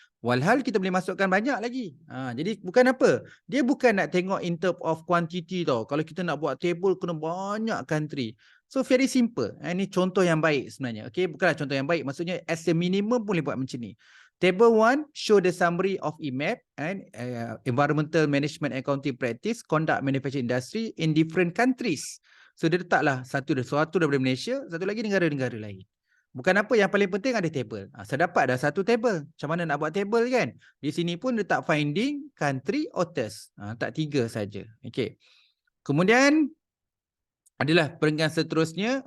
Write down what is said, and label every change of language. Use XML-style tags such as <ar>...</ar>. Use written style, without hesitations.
<ms>Walhal kita boleh masukkan banyak lagi. Jadi bukan apa. Dia bukan nak tengok</ms> <en>in term of quantity</en> <ms>tau. Kalau kita nak buat table kena banyak country.</ms> <en>So very simple.</en> <ms>Ini contoh yang baik sebenarnya. Okay, bukanlah contoh yang baik. Maksudnya</ms> <en>as a minimum</en> <ms>boleh buat macam ni.</ms> <en>Table 1 show the summary of IMAP and Environmental Management Accounting Practice Conduct Manufacturing Industry in different countries.</en> <ms>So dia letaklah satu daripada Malaysia, satu lagi negara-negara lain. Bukan apa, yang paling penting ada table. Saya dapat dah satu table. Macam mana nak buat table kan? Di sini pun letak finding, country, authors. Tak 3 saja. Okay. Kemudian adalah perenggan seterusnya.</ms>